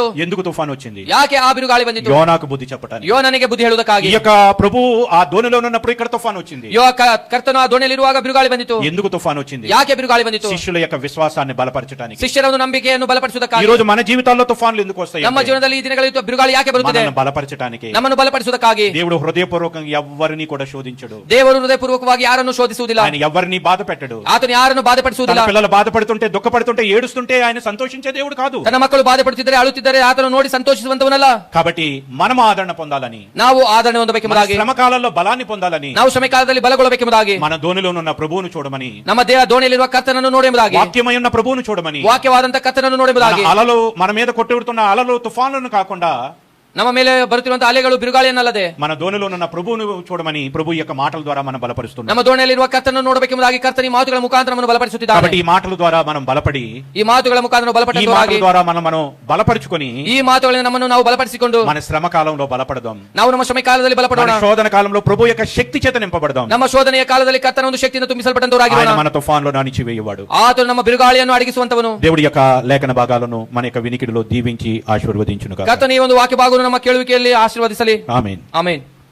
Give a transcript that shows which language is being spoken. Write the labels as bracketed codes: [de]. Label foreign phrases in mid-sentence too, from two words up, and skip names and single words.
[te] ఎందుకు తుఫాన్ వచ్చింది? [kn] ಯಾಕೆ ಆ ಬಿರುಗಾಳಿ ಬಂದಿತು? [te] యోనాకు బుద్ధి చెప్పడానికి. [kn] ಯೋನನಿಗೆ ಬುದ್ಧಿ [te] ఈ [kn] ಹೇಳುವುದಕ್ಕಾಗಿ. [te] యొక్క ప్రభు ఆ దోణిలో ఉన్నప్పుడు ఇక్కడ తుఫాన్ వచ్చింది. [kn] ಕರ್ತನು ಆ ದೋಣಿಯಲ್ಲಿರುವಾಗ ಬಿರುಗಾಳಿ ಬಂದಿತು. [te] ఎందుకు తుఫాన్ వచ్చింది? [kn] ಯಾಕೆ ಬಿರುಗಾಳಿ ಬಂದಿತು? [te] శిష్యుల యొక్క విశ్వాసాన్ని బలపరచడానికి. [kn] ಶಿಷ್ಯರ ಒಂದು ನಂಬಿಕೆಯನ್ನು [te] ఈ [kn] ಬಲಪಡಿಸುವುದಕ್ಕಾಗಿ. [te] రోజు మన జీవితాల్లో తుఫాన్లు ఎందుకు వస్తాయి? [kn] ನಮ್ಮ ಜೀವನದಲ್ಲಿ ಈ ದಿನಗಳಲ್ಲಿ ಬಿರುಗಾಳಿ ಯಾಕೆ ಬರುತ್ತದೆ? [te] మనల్ని బలపరచడానికి. [kn] ನಮ್ಮನ್ನು ಬಲಪಡಿಸುವುದಕ್ಕಾಗಿ. [te] దేవుడు హృదయపూర్వకంగా ఎవ్వరిని కూడా శోధించడు. [kn] ದೇವರು ಹೃದಯಪೂರ್ವಕವಾಗಿ ಯಾರನ್ನು ಶೋಧಿಸುವುದಿಲ್ಲ. [te] ఆయన ఎవరిని బాధ పెట్టడు. [kn] ಆತನು ಯಾರನ್ನು [te] తన [kn] ಬಾಧಪಡಿಸುವುದಿಲ್ಲ. [te] పిల్లలు బాధపడుతుంటే, దుఃఖపడుతుంటే, ఏడుస్తుంటే ఆయన సంతోషించే దేవుడు కాదు. [kn] ತನ್ನ ಮಕ್ಕಳು ಬಾಧಪಡುತ್ತಿದ್ದರೆ, ಅಳುತ್ತಿದ್ದರೆ ಆತನು ನೋಡಿ ಸಂತೋಷಿಸುವಂತವನಲ್ಲ. [te] కాబట్టి మనం ఆదరణ పొందాలని, [kn] ನಾವು ಆದರಣೆ ಹೊಂದಬೇಕೆಂಬುದಾಗಿ, [te] శ్రమ కాలంలో బలాన్ని పొందాలని, [kn] ನಾವು ಶ್ರಮ ಕಾಲದಲ್ಲಿ ಬಲಗೊಳ್ಳಬೇಕೆಂಬುದಾಗಿ, [te] మన ధోనిలో ఉన్న ప్రభువును చూడమని, [kn] ನಮ್ಮ ದೇಹ ದೋಣಿಯಲ್ಲಿರುವ ಕರ್ತನನ್ನು ನೋಡಿ ಎಂಬುದಾಗಿ, [te] వాక్యమై ఉన్న ప్రభువును చూడమని, [kn] ವಾಕ್ಯವಾದಂತ ಕರ್ತನನ್ನು ನೋಡಿ ಎಂಬುದಾಗಿ, [te] మన అలలు, మన మీద కొట్టుడుతున్న అలలు, తుఫానులను కాకుండా [kn] ನಮ್ಮ ಮೇಲೆ ಬರುತ್ತಿರುವಂತಹ ಅಲೆಗಳು ಬಿರುಗಾಳಿಯನ್ನಲ್ಲದೆ [te] మన ధోనిలో ఉన్న ప్రభువును చూడమని ప్రభు యొక్క మాటల ద్వారా మనం బలపరుస్తున్నాం. [kn] ನಮ್ಮ ದೋಣಿಯಲ್ಲಿರುವ ಕರ್ತನನ್ನು ನೋಡಬೇಕೆಂಬುದಾಗಿ ಕರ್ತನ ಈ ಮಾತುಗಳ ಮುಖಾಂತರ ನಮ್ಮನ್ನು ಬಲಪಡಿಸುತ್ತಿದ್ದಾನೆ. [te] కాబట్టి ఈ మాటల ద్వారా మనం బలపడి, [kn] ಈ ಮಾತುಗಳ ಮುಖಾಂತರ [te] ఈ [kn] ಬಲಪಡಿಸುವಾಗಿ, [te] మాటల ద్వారా మనం బలపరుచుకొని [kn] ಈ ಮಾತುಗಳಿಂದ ನಮ್ಮನ್ನು ನಾವು ಬಲಪಡಿಸಿಕೊಂಡು [te] మన శ్రమ కాలంలో బలపడదాం. [kn] ನಾವು ನಮ್ಮ ಶ್ರಮ ಕಾಲದಲ್ಲಿ [te] మన [kn] ಬಲಪಡೋಣ. [te] శోధన కాలంలో ప్రభు యొక్క శక్తి చేత నింపబడదాం. [kn] ನಮ್ಮ ಶೋಧನೆಯ ಕಾಲದಲ್ಲಿ ಕರ್ತನ ಒಂದು ಶಕ್ತಿಯನ್ನು ತುಂಬಿಸಲ್ಪಟ್ಟಂತವರಾಗಿರೋಣ. [te] ఆయన మన తుఫాన్లో అణిచివేయవాడు. [kn] ಆತನು ನಮ್ಮ ಬಿರುಗಾಳಿಯನ್ನು ಅಡಗಿಸುವಂತವನು. [te] దేవుడి యొక్క లేఖన భాగాలను మన యొక్క వినికిడిలో దీవించి ఆశీర్వదించును గాక. [kn] ಕರ್ತನ ಈ ಒಂದು ವಾಕ್ಯ ಭಾಗವನ್ನು ನಮ್ಮ ಕೇಳುವಿಕೆಯಲ್ಲಿ ಆಶೀರ್ವದಿಸಲಿ. [te] ఆమేన్. [kn] ಆಮೆನ್.